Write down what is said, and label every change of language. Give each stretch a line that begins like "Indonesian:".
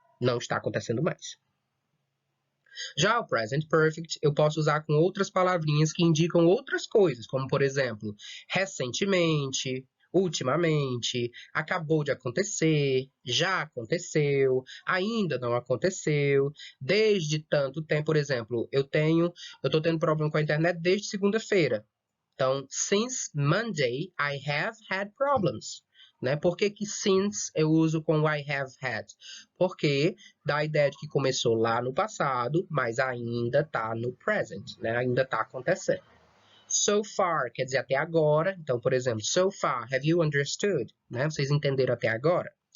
Portuguese: Não está acontecendo mais. Já o present perfect, eu posso usar com outras palavrinhas que indicam outras coisas, como, por exemplo, recentemente, ultimamente, acabou de acontecer, já aconteceu, ainda não aconteceu, desde tanto tempo. Por exemplo, eu estou tendo problema com a internet desde segunda-feira.
English: Então, since Monday, I have had problems.
Portuguese: Né? Por que since eu uso com I have had? Porque dá a ideia de que começou lá no passado, mas ainda está no present, né? Ainda está acontecendo. So far quer dizer até agora. Então, por exemplo,
English: so far, have you understood?
Portuguese: Né? Vocês entenderam até agora?